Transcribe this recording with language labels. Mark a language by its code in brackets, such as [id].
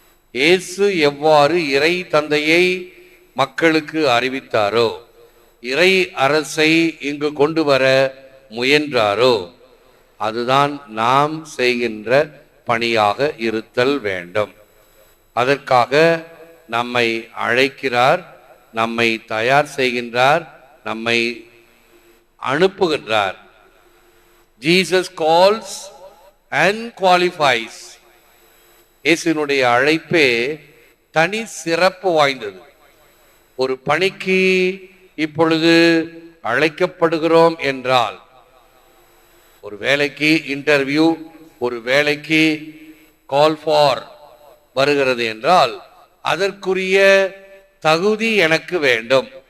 [ta] இயேசு எவ்வாறு இறை தந்தையை மக்களுக்கு அறிவித்தாரோ, இறை அரசை இங்கு கொண்டு வர முயன்றாரோ, அதுதான் நாம் செய்கின்ற பணியாக இருத்தல் வேண்டும். அதற்காக நம்மை அழைக்கிறார், நம்மை தயார் செய்கின்றார், நம்மை அனுப்புகின்றார். [en] Jesus calls and qualifies. [ta] இயேசுவினுடைய அழைப்பே தனி சிறப்பு வாய்ந்தது. ஒரு பணிக்கு இப்பொழுது அழைக்கப்படுகிறோம் என்றால், ஒரு வேலைக்கு இன்டர்வியூ, ஒரு வேலைக்கு கால் ஃபார் வருகிறது என்றால், அதற்குரிய தகுதி எனக்கு வேண்டும்.